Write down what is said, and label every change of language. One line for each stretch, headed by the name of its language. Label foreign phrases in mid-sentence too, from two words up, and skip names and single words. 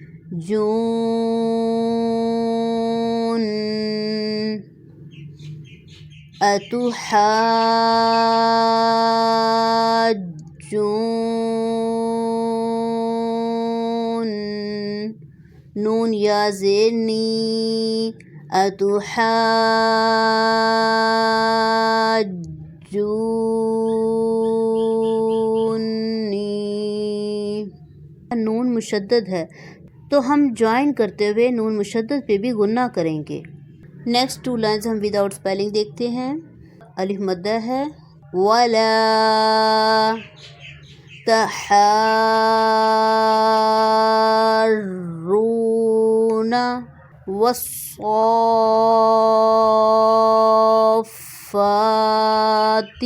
Arabic: جون، اتو حاجون،
Urdu: نون یا زیر نی،
Arabic: اتو حاجونی،
Urdu: نون مشدد ہے تو ہم جوائن کرتے ہوئے نون مشدد پہ بھی غنہ کریں گے۔
English: Next 2 lines
Urdu: ہم
English: without spelling
Urdu: دیکھتے ہیں۔ الف مدہ ہے،
Arabic: ولا تحارون،
Urdu: والصافات۔